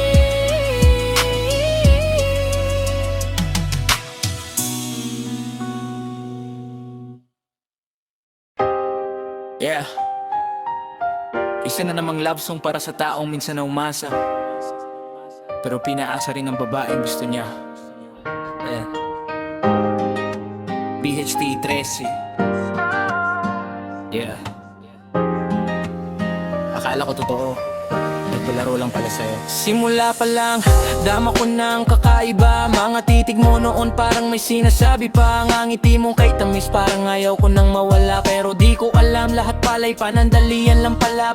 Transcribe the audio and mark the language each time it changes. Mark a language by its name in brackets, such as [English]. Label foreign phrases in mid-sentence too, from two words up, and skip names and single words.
[Filipino] Yeah. Isa na namang [English] love song [Filipino] para sa taong minsan na umasa, pero pinaasa rin ng babaeng gusto niya. Yeah. BHT 13. Yeah. Akala ko totoo, nagpalaro lang pala sa'yo. simula pa lang, dama ko ng kakaiba. Mga titig mo noon parang may sinasabi pa. Ang ngiti mo kay tamis parang ayaw ko nang mawala. Pero di ko alam, lahat pala'y panandalian lang pala.